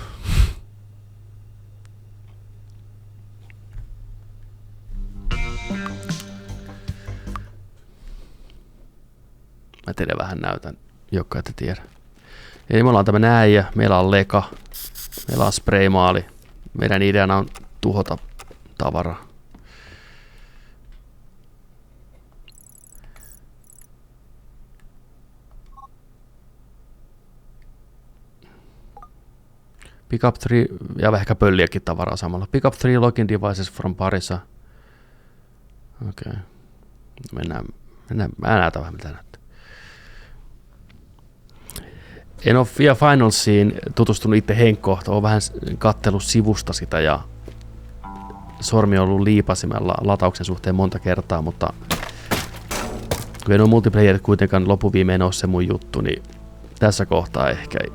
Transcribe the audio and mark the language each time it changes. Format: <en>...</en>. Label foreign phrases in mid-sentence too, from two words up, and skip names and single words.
<fi>Mä teille vähän näytän, jotka ette tiedä. Eli me ollaan tämmönen äijä, meillä on leka, meillä on spraymaali. Meidän ideana on tuhota tavaraa.</fi> <en>Pick up 3,</en> <fi>ja ehkä pölliäkin tavaraa samalla.</fi> <en>Pick up 3 login devices from Parisa.</en> <fi>Okei. Mennään. Mä näytän vähän mitä näyttää. En ole vielä Finalsiin tutustunut itse henkkohtaan. Olen vähän kattellut sivusta sitä ja sormi on ollut liipasimella latauksen suhteen monta kertaa, mutta kun en ole multiplayerit kuitenkaan lopuviimein ole se mun juttu, niin tässä kohtaa ehkä ei.</fi>